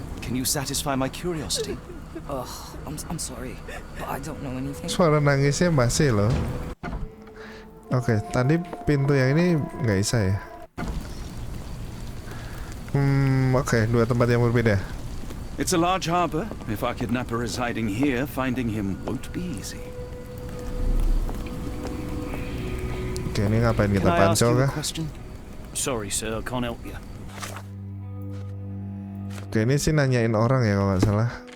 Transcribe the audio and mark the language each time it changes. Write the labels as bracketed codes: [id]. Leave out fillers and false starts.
[en] Can you satisfy my curiosity? Ugh, I'm sorry, but I don't know anything. [id] Suara nangisnya masih loh. Oke, tadi pintu yang ini nggak bisa ya. Oke, dua tempat yang berbeda. [en] It's a large harbor. If our kidnapper is hiding here, finding him won't be easy. [id] Oke, ini ngapain kita pancol kah? [en] Sorry, sir, I can't help you. [id] Oke, ini sih nanyain orang ya kalau nggak salah.